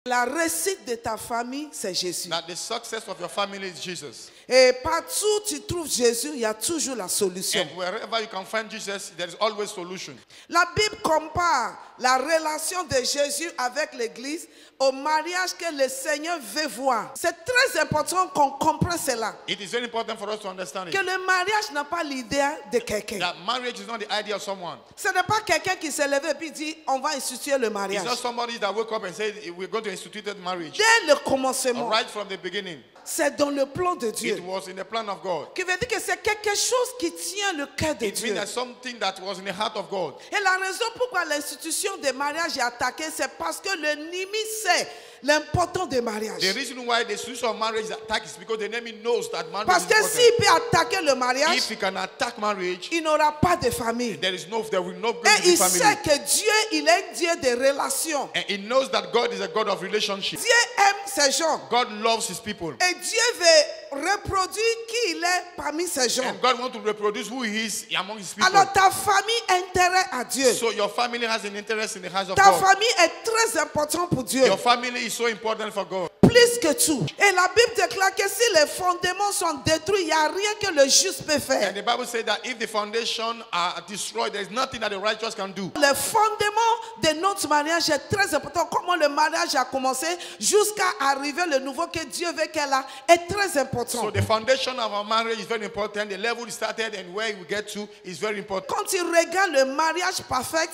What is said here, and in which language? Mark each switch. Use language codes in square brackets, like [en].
[fr] La réussite de ta famille, c'est Jésus. [en] That the success of your family is Jesus. [fr] Et partout où tu trouves Jésus, il y a toujours la solution. [en] And wherever you can find Jesus, there is always solution. [fr] La Bible compare la relation de Jésus avec l'Église au mariage que le Seigneur veut voir. C'est très important qu'on comprenne cela. [en] It is very important for us to understand [fr] Que [en] it. [fr] le mariage n'a pas l'idée de quelqu'un. [en] That marriage is not the idea of someone. [fr] Ce n'est pas quelqu'un qui s'est levé et puis dit on va instituer le [en] It's [fr] mariage. [en] not somebody that woke up and said we're going to institute marriage. [fr] Dès le commencement, [en] Right from the beginning, [fr] c'est dans le plan de Dieu. [en] it was in the plan of God. [fr] Qui veut dire que c'est quelque chose qui tient le cœur de [en] It [fr] Dieu. [en] means that something that was in the heart of God. [fr] Et la raison pourquoi l'institution des mariages est attaquée, c'est parce que l'ennemi sait l'importance des mariages. [en] The reason why the institution of marriage is attacked is because the enemy knows that marriage [fr] Parce [en] is [fr] que [en] important. [fr] s'il peut attaquer le mariage, [en] If he can attack marriage, [fr] il n'aura pas de famille. [en] there will not [fr] Et [en] be [fr] il [en] family. [fr] sait que Dieu, il est un Dieu de relations. [en] And he knows that God is a God of relationship. [fr] Dieu aime ces gens. [en] God loves his people. [fr] Et Dieu veut reproduire qui il est parmi ces gens. [en] And God wants to reproduce who he is among his people. [fr] Alors ta famille a intérêt à Dieu. [en] So your family has an interest in the house of [fr] Ta [en] God. [fr] famille est très importante pour Dieu. [en] Your family is so important for God. [fr] Plus que tout. Et la Bible déclare que si les fondements sont détruits, il n'y a rien que le juste peut faire. [en] And the Bible says that if the foundation are destroyed, there is nothing that the righteous can do. [fr] Le fondement de notre mariage est très important. Comment le mariage a commencé jusqu'à arriver le nouveau que Dieu veut qu'elle a est très important. [en] So the foundation of our marriage is very important. The level it started and where we get to is very important. [fr] Quand tu regardes le mariage parfait,